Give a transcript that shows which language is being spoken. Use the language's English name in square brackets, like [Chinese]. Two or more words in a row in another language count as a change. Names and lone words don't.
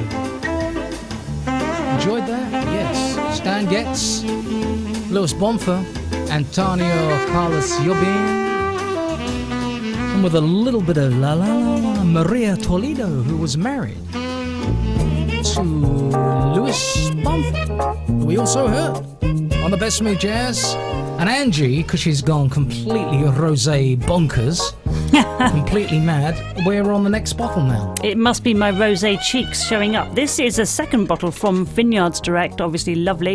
[English] Enjoyed that? Yes. Stan Getz, Louis Bonfa, Antonio Carlos Jobim, and with a little bit of la la la la, Maria Toledo, who was married to Louis Bonfa, who we also heard on the Best Smooth Jazz. And Angie, because she's gone completely rosé bonkers, completely mad, we're on the next bottle now. It must be my rosé cheeks showing up. This is a second bottle from Vineyards Direct, obviously lovely.